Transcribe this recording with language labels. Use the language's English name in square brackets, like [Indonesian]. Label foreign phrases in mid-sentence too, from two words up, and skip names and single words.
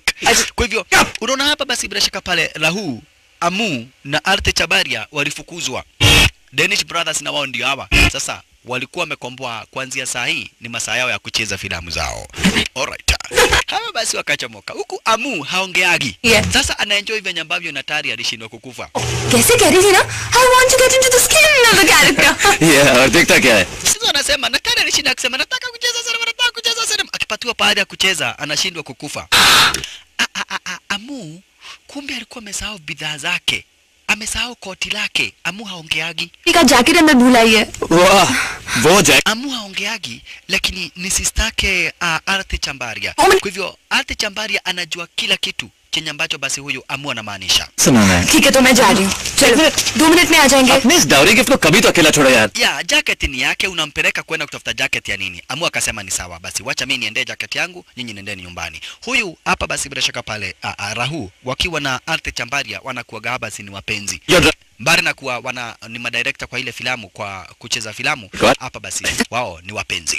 [Swahili] Kwa hivyo unaona hapa basi bila shaka pale Rahu, Amu na Arte Chabaria walifukuzwa. Danish Brothers na wao ndio hawa. Sasa walikuwa wamekomboa kuanzia saa hii ni masaa yao ya kucheza filamu zao. Alright. Hawa basi wakachomoka. Huku Amu haongeagi. Yeah. Sasa anaenjoy venye ambavyo Natalia alishindwa kukufa. [Hindi] कैसे कह रही थी ना? [English] I want to get into the skin of the character. Yeah, [Hindi] और देखता क्या है? [Swahili] Sasa anasema Natalia alishinda akisema nataka kucheza sinema. Akipatiwa baada ya kucheza anashindwa kukufa. Amu kumbe alikuwa amesahau bidhaa zake. Amesahau koti lake. Amu haongeagi. [Hindi] का जैकेट अंदर भुलाई है. वाह, वो जैकेट. [Swahili] Amu haongeagi lakini ni sistake Arte Chabaria. Kwa hivyo Arte Chabaria anajua kila kitu chenye ambacho basi huyu Amu anamaanisha. [Hindi] सुनो मैं. ठीक है तो मैं जा रही हूँ. चलो 2 मिनट में आ जाएंगे. अपने इस [English] dowry gift [Hindi] को कभी तो अकेला छोड़ो यार. [Swahili] Ya, jacket ni yake, unampeleka kwenda kutafuta jacket ya nini? Amu akasema ni sawa basi, wacha mimi niende jacket yangu, nyinyi nendeni nyumbani. Huyu hapa basi bila shaka pale Rahu wakiwa na Arte Chabaria wanakuaga basi ni wapenzi. Mbali na kuwa ni madirector kwa ile filamu kwa kucheza filamu, hapa basi wao ni wapenzi.